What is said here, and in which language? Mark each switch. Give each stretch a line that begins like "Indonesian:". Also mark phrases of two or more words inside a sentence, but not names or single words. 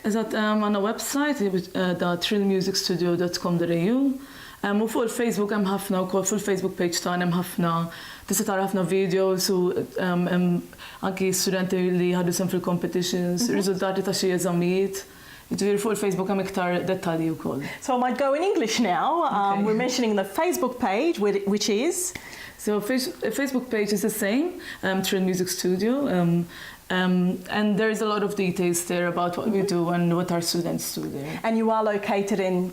Maltese: Eżatt, għandna website trillmusicstudio.com.au. U fuq il-Facebook hemm ħafna wkoll fuq il-
English: Facebook page
Maltese: tagħna hemm ħafna tista' tara ħafna videos u anki studenti li ħadu sem fil-competitions, riżultati ta' xi eżamijiet. Ġifieri fuq il-Facebook hemm iktar dettalji wkoll.
English: So I might go in English now. Okay. We're mentioning the Facebook page, which is? So Facebook page is the same, Trill Music Studio. And there is a lot of details there about what we do and what our students do there. And you are located in